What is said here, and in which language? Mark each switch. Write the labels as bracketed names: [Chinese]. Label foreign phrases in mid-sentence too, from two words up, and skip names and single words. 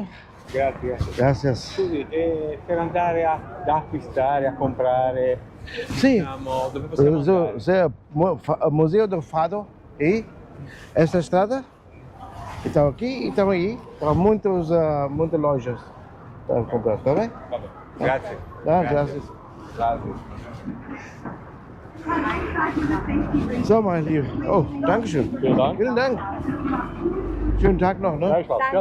[Italian] Grazie. [Spanish] Gracias. [Italian] Scusi, per andare ad acquistare, a comprare, Sì, diciamo, dove possiamo andare? [Portuguese] Museu do Fado e esta estrada. Então aqui e estão aí. Estão muitas lojas para comprar, tá bem? [Italian] Vabbè, grazie. Ah, Grazie. [Spanish] gracias. [German] So, mein Lieber. Oh, Dankeschön. Vielen Dank. Vielen Dank. Schönen Tag noch, ne? Gleichfalls, gell?